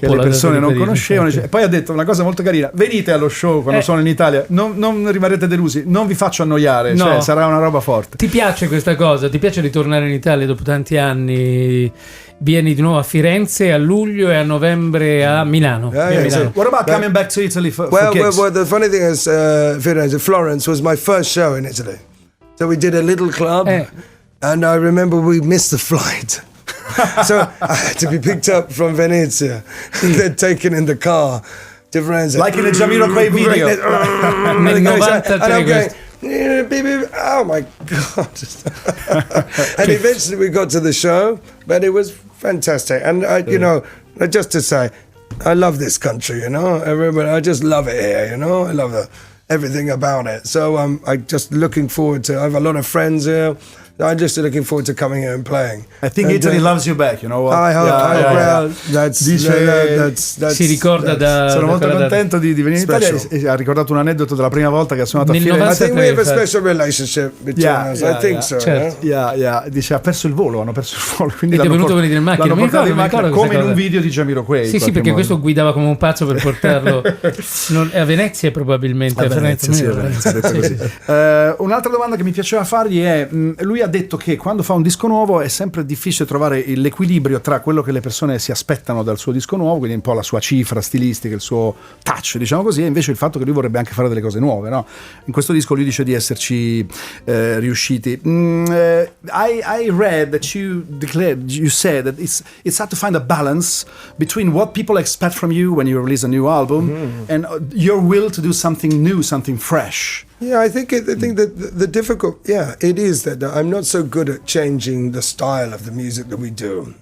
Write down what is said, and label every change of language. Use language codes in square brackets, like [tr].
[it] che le persone non conoscevano. E poi ha detto una cosa molto carina: venite allo show quando sono in Italia, non rimarrete delusi, non vi faccio annoiare, cioè sarà una roba forte. Ti piace questa cosa? Ti piace ritornare in Italia dopo tanti anni? Vieni di nuovo a Firenze a luglio e a novembre a Milano. Milano. [en] What about coming back to Italy for gigs? Well, the funny thing is, Firenze, Florence was my first show in Italy. So we did a little club, and I remember we missed the flight. So I had to be picked up from Venezia and then taken in the car. Like in a Jamiroquai video. [it] Nel 93 [en] oh my God. And eventually we got to the show, but it was fantastic. And you know, just to say, I love this country, you know, everybody, I just love it here, you know, I love everything about it. So I'm just looking forward to, I have a lot of friends here. I'm just looking forward to coming here and playing. I think Italy loves you back, you know what? I hope, [it] si ricorda da... Sono molto contento di venire in Italia e ha ricordato un aneddoto della prima volta che ha suonato a Firenze. [en] I think we have a special relationship between us. I think so. [it] Certo. Dice ha perso il volo, hanno perso il volo. Quindi ed è venuto a venire in macchina. L'hanno portato in macchina come in un video di Jamiroquai. Sì, perché questo guidava come un pazzo per portarlo a Venezia probabilmente. A Venezia, detto così. Un'altra domanda che mi piaceva fargli è, lui ha detto che quando fa un disco nuovo è sempre difficile trovare l'equilibrio tra quello che le persone si aspettano dal suo disco nuovo, quindi un po' la sua cifra stilistica, il suo touch, diciamo così, e invece il fatto che lui vorrebbe anche fare delle cose nuove, no? In questo disco lui dice di esserci riusciti. [en] I read that you said that it's hard to find a balance between what people expect from you when you release a new album and your will to do something new, something fresh. Yeah, I think that the difficult, it is that I'm not so good at changing the style of the music that we do.